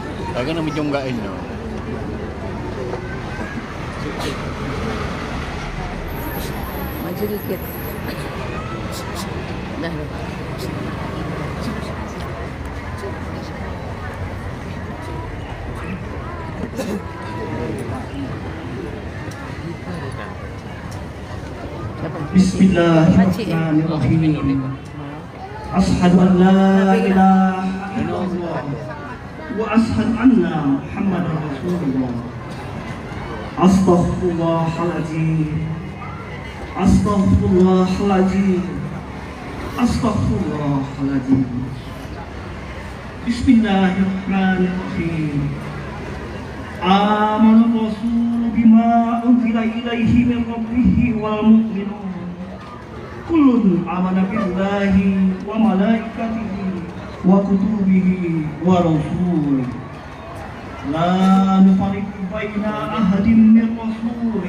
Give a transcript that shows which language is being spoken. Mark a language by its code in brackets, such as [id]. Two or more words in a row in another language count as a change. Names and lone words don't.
[id] Kagak na medyo nggain no. Maju dikit. Dah. [ar] بسم الله الرحمن الرحيم. أشهد أن لا إله إلا الله وأشهد أن محمدا رسول الله. أستغفر الله العظيم. أستغفر الله العظيم أستغفر الله العظيم. بسم الله الرحمن الرحيم. آمن الرسول بما أنزل إليه من ربه والمؤمنون. كل آمن بالله وملائكته وكتبه ورسله. لا نفرق بين أحد من رسله.